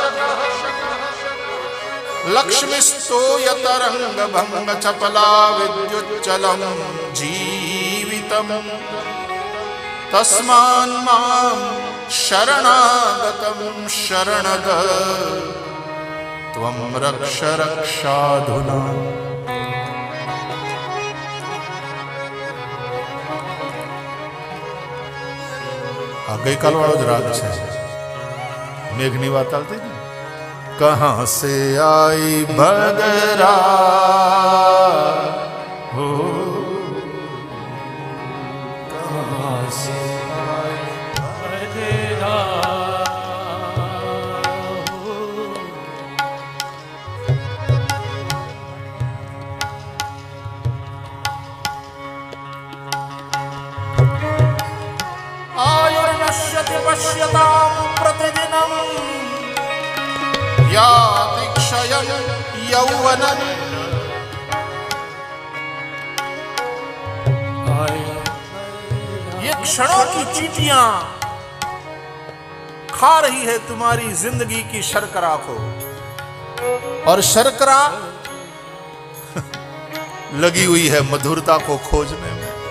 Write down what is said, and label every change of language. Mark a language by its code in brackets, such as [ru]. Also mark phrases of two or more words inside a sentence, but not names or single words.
[sa] लक्ष्मीस्तूय तरंग भंग चपला विद्युच्चलम जीवितम तस्मान् मां शरणागतं शरणद त्वं रक्ष रक्षाधुना. [gu] આ ગઈકાલ વાળો જ રાગ છે. મેઘની વાત આવતી હતી, [hi] कहाँ से आई भदरा हो, कहाँ से आई भदरा हो. [sa] आयुर्नश्यति पश्यतां प्रतिदिनं याति क्षयं यौवनं. [hi] ये क्षणों की चींटियां खा रही है तुम्हारी जिंदगी की शर्करा को, और शर्करा लगी हुई है मधुरता को खोजने में.